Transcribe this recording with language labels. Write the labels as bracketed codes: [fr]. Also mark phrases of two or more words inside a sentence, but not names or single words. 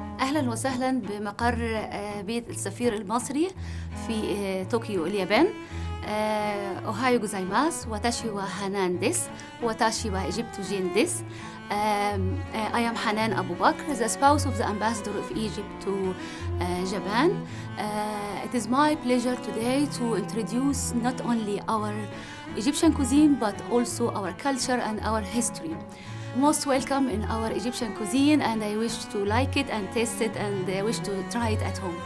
[ar] أهلا وسهلا بمقر بيت السفير المصري في طوكيو اليابان. [ja] おはようございます 私はハナンです. 私はエジプトロジアンです. [en] I am Hanan Abu Bakr, the spouse of the ambassador of Egypt to Japan. It is my pleasure today to introduce not only our Egyptian cuisine but also our culture and our history. Most welcome in our Egyptian cuisine, and I wish to like it and taste it and wish to try it at home.